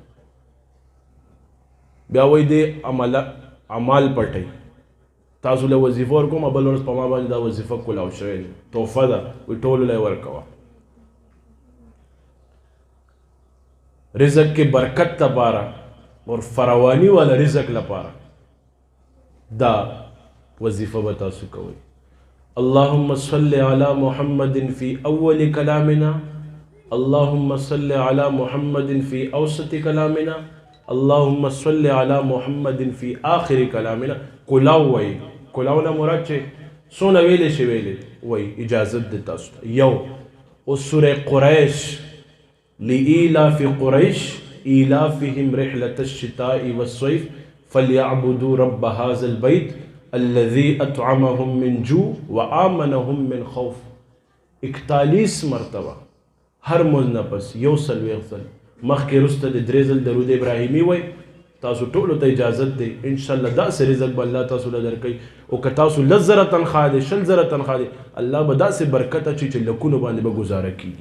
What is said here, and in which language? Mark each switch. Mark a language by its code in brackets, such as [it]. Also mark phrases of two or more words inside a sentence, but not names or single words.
[ps] بیا وایي دی اعمال پټوي. تاسو له وظیفه ورکوم، بل ورځ په ما باندې دا وظیفه کولاو شوې ده، تحفه ده، وایي ټولو له یې ورکوه. رزق کې برکت لپاره [ur] اور فراوانی والا [ps] رزق لپاره دا وظیفه به تاسو کوئ. [ar] اللهم صل على محمد في أول كلامنا، اللهم صل على محمد في أوسط كلامنا، اللهم صل على محمد في آخر كلامنا. [ps] کلاو وای، کلاو نه مراد چې څونه ویلې شي ویلې وای، اجازت دی تاسو ته. یو او سوره قریش، [ar] لإيلاف قريش إيلافهم رحلة الشتاء والصيف فليعبدوا رب هذا البيت الذي اطعمهم من جوع وآمنهم من خوف. [ps] 41 مرتبه هر مزنه پس یو څلوېښت ځل مخکې وروسته د 3 ځل درود ابراهیمي وای. تاسو ټولو ته اجازت دی [ar] انشاءالله [ps] داسې رزق به الله تاسو له درکوي. او که تاسو 10 زره تنخواه دی، 20 زره تنخواه دی، الله به داسې برکت اچوي چې لکونو باندې به ګزاره کېږي.